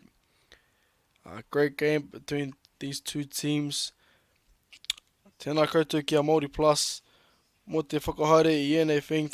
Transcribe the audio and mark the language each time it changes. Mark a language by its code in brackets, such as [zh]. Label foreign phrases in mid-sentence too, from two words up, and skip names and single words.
[en] Great game between these two teams. [mi] Tēnā koutou ki a Māori Plus. Mo te whakahaere I ēnei thing.